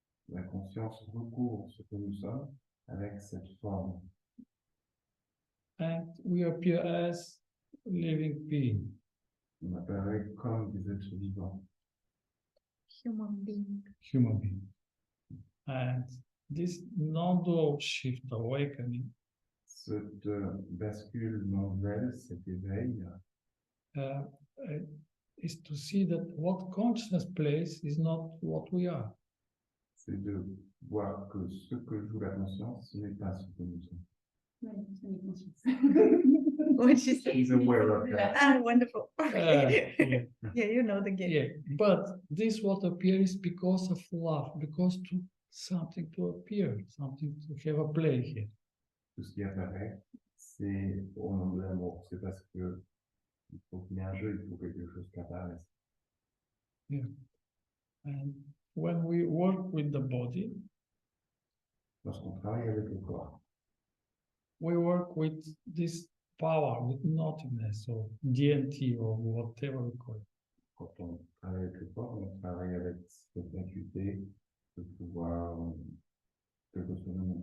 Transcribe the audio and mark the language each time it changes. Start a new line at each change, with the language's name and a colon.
French: La conscience recouvre ce que nous sommes avec cette forme.
English: And we appear as living being.
French: on appellerait comme des êtres vivants.
English: Human being. Human being. And this non-dual shift awakening
French: Cette bascule non-duelle, cet éveil,
English: uh, is to see that what consciousness plays is not what we are.
French: c'est de voir que ce que joue la conscience, ce n'est pas ce que nous sommes. Oui, c'est une conscience.
English: What she said. He's aware of that. Ah, wonderful. Yeah. Yeah, you know the game. Yeah, but this what appears because of love, because to something to appear, something to have a play here.
French: Tout ce qui apparaît, c'est au nom de l'amour. C'est parce que il faut qu'il y ait un jeu, il faut quelque chose qui apparaisse.
English: And when we work with the body,
French: Lorsqu'on travaille avec le corps,
English: we work with this power, with nothingness or DNT or whatever we call it.
French: quand on travaille avec le corps, on travaille avec cette faculté de pouvoir, quelque chose